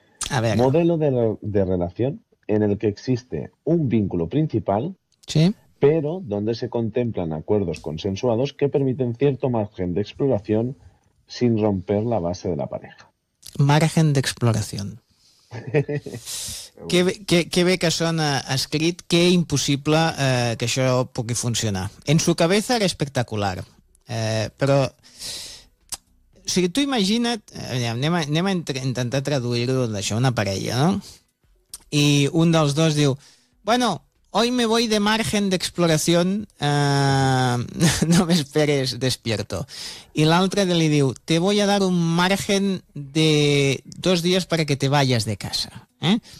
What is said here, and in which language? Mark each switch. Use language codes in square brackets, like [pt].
[ca] A veure. [es] Modelo de relación en el que existe un vínculo principal, sí, pero donde se contemplan acuerdos consensuados que permiten cierto margen de exploración sin romper la base de la pareja. Margen de exploración. [ca] Qué bé que sona escrit, que impossible que això pugui funcionar. [es] En su cabeza era espectacular, [ca] però o sigui, tu imagina't, anem a intentar traduir-ho d'això, una parella, no? I un dels dos diu, bueno, [es] hoy me voy de margen de exploración, no me esperes despierto. Y la otra le digo, te voy a dar un margen de 2 días para que te vayas de casa. ¿Eh?